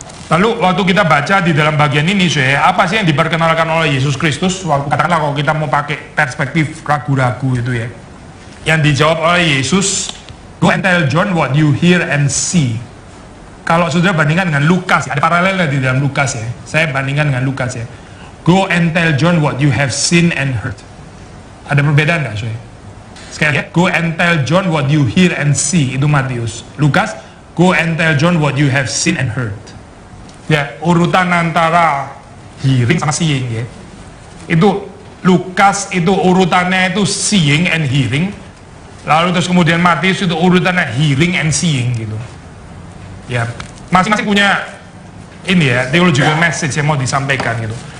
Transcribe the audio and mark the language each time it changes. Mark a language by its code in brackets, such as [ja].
[id] Lalu waktu kita baca di dalam bagian ini ya, apa sih yang diperkenalkan oleh Yesus Kristus? Waktu katakanlah kalau kita mau pakai perspektif ragu-ragu itu ya, yang dijawab oleh Yesus, [en] go and tell John what you hear and see. [id] Kalau saudara bandingkan dengan Lukas, ada paralelnya di dalam Lukas ya. Saya bandingkan dengan Lukas ya. [en] Go and tell John what you have seen and heard. [id] Ada perbedaan nggak, Soe? Sekali lagi, [en] go and tell John what you hear and see. [id] Itu Matius. [en] Lukas, go and tell John what you have seen and heard. [id] Ya, urutan antara hearing sama seeing ya. Itu Lukas itu urutannya itu [en] seeing and hearing. [id] Lalu terus kemudian Matius itu urutannya [en] hearing and seeing [id] gitu. Ya, masing-masing punya ini ya, [en] theological message [id] yang mau disampaikan gitu.